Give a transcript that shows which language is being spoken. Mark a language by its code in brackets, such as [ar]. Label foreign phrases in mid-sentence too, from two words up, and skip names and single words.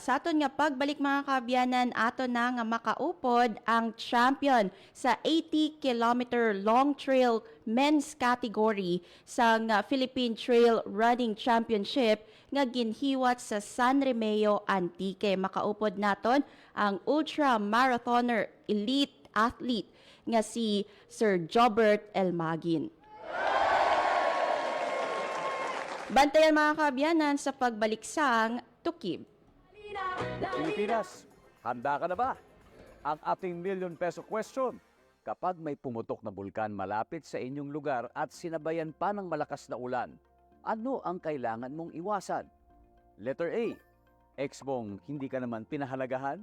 [hil] Sa aton nga pagbalik mga kaabyanan, aton na nga makaupod ang champion sa [en] 80-kilometer long trail men's category [hil] sa Philippine Trail Running Championship nga ginhiwat sa San Remeo Antique. Makaupod naton ang [en] ultra marathoner elite athlete [hil] nga si Sir Jobert Elmagin. Bantayan mga kaabyanan sa pagbalik sang Tukib. [tl] Pilipinas, handa ka na ba? Ang ating [en] million peso question. [tl] Kapag may pumutok na bulkan malapit sa inyong lugar at sinabayan pa ng malakas na ulan, ano ang kailangan mong iwasan? [en] Letter A, [tl] ex mong hindi ka naman pinahalagahan?